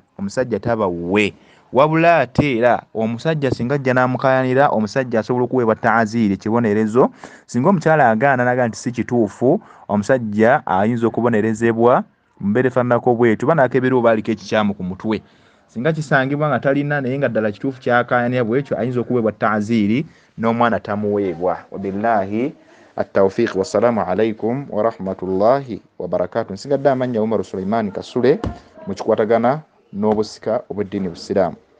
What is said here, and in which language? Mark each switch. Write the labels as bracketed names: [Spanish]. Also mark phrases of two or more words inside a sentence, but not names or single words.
[Ganda] omusajja taba wuwe wabula ate era omusajja singa ajja n'amukayanira omusajja asobola okuweebwa ta'aziri kibonerezo singa omukyala agaana naga nti si kituufu omusajja ayinza okubonerezebwa mbeere faanako bwetu banaakebera oba aliko ekikyamu ku mutwe singa kisangibwa nga talina naye nga ddala kituufu kyakayanira bwekyo ayinza okuweebwa ta'aziri n'omwana tamuweebwa. [Arabic] وبالله التوفيق. والسلام عليكم ورحمة الله وبركاته. [Ganda] Nsigadde amannya Umar Sulaiman Kasule mu kikwatagana n'obusika obw'eddiini Busiraamu.